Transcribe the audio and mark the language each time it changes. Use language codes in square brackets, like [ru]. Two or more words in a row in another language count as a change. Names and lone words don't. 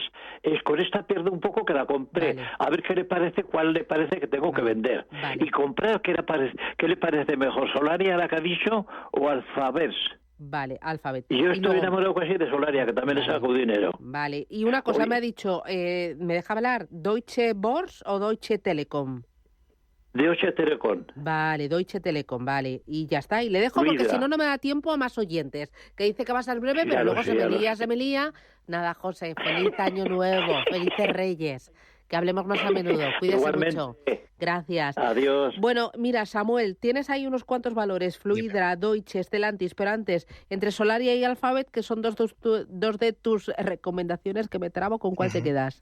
[es] Con esta pierdo un poco que la compré. Vale. A ver cuál le parece que tengo que vender. Vale. Y comprar, ¿qué le parece mejor? ¿Solaria, la que ha dicho, o Alphabet? Vale, Alphabet. Y yo estoy enamorado casi de Solaria, que también le saco dinero. Vale, y una cosa me ha dicho, ¿me deja hablar? ¿Deutsche Börse o Deutsche Telekom? Deutsche Telekom. Vale, Deutsche Telekom, vale. Y ya está. Y le dejo porque si no me da tiempo a más oyentes. Que dice que va a ser breve, pero luego se me lía. Nada, José, feliz año nuevo, felices Reyes. Que hablemos más a menudo. Cuídese mucho. Gracias. Adiós. Bueno, mira, Samuel, tienes ahí unos cuantos valores. Fluidra, Deutsche, Stellantis, pero antes, entre Solaria y Alphabet, que son dos de tus recomendaciones que me trabo, ¿con cuál te quedas?